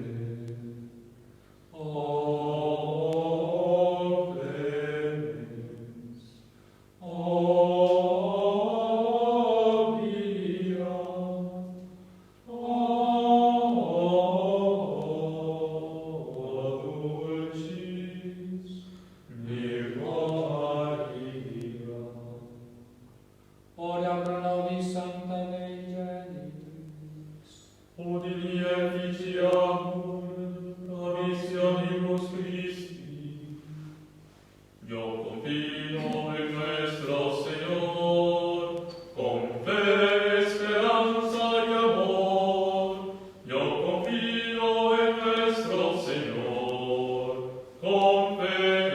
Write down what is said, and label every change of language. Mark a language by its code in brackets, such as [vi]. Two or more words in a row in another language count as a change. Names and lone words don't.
[la] O clemens, o via, o dulcis Virgo Maria. Ora pro nobis Sancta Dei Genitrix, udini et ficiamur promissionibus Christi. [es] Yo confío en nuestro Señor, con fe, esperanza y amor. Yo confío en nuestro Señor, con fe,